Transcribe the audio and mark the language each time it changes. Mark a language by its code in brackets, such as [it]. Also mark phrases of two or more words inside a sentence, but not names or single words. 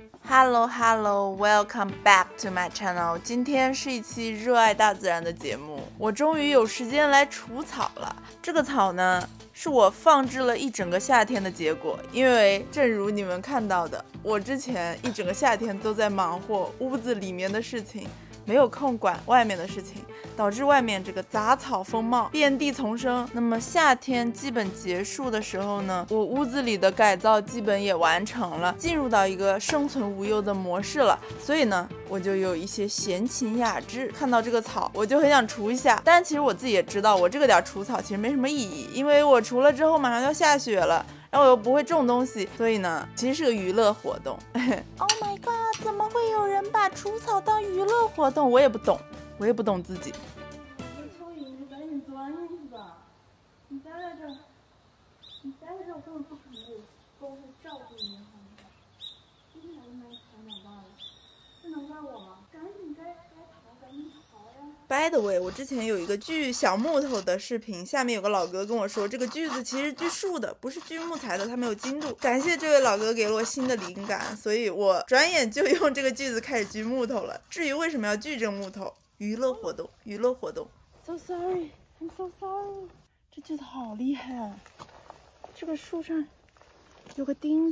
[en] Hello, welcome back to my channel。 [zh] 今天是一期热愛大自然的節目，我終於有時間來除草了。這個草呢，是我放置了一整個夏天的結果，因為正如你們看到的，我之前一整個夏天都在忙活屋子裡面的事情，沒有空管外面的事情，導致外面這個雜草豐茂，遍地叢生。那麼夏天基本結束的時候呢，我屋子裡的改造基本也完成了，進入到一個生存無憂的模式了。所以呢，我就有一些閒情雅致，看到这個草，我就很想除一下。但其實我自己也知道，我這個點除草其實沒什麼意義，因為我除了之後馬上要下雪了。然後我又不會種東西，所以呢，其實是個娛樂活動。 [en] Oh my god， [zh] 怎麼會有人把除草當娛樂活動？我也不懂自己。蚯蚓，你赶緊鑽進去吧！你待在這儿，我根本不可能有功夫照顧你，好吗？今天还没才长大了，这能怪我吗？趕緊該逃，趕緊逃呀！ [en] By the way， [zh] 我之前有一個鋸小木頭的視頻，下面有個老哥跟我說，這個鋸子其實鋸樹的，不是鋸木材的，它沒有精度。感謝這位老哥給了我新的靈感，所以我轉眼就用這個鋸子開始鋸木頭了。至於為什麼要鋸這個木頭，娛樂活動。 [en] So sorry, I'm so sorry。 [zh] 這鋸子好厲害啊！這個樹上有個釘